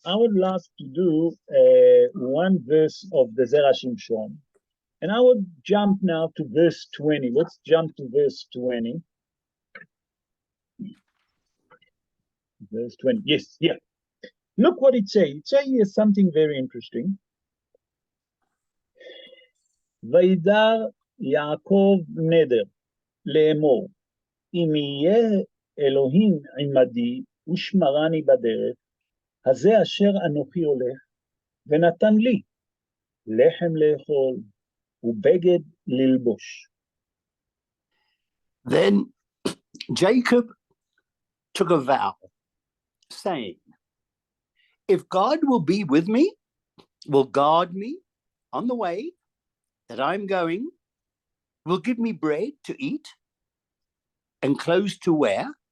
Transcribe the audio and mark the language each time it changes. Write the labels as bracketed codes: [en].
[en] I would love to do one verse of the Zerah Shimshon. And I would jump now to verse 20. Let's jump to verse 20. Verse 20. Yes, here. Look what it says. It says here something very interesting. [he] Vaidar Yaakov neder לאמור, אם יהיה אלוהים עמדי ושמרני בדרך, הזה אשר אנוכי הולך, ונתן לי לחם לאכול, ובגד ללבוש. [en] Then Jacob took a vow, saying, if God will be with me, will guard me on the way that I'm going, will give me bread to eat and clothes to wear.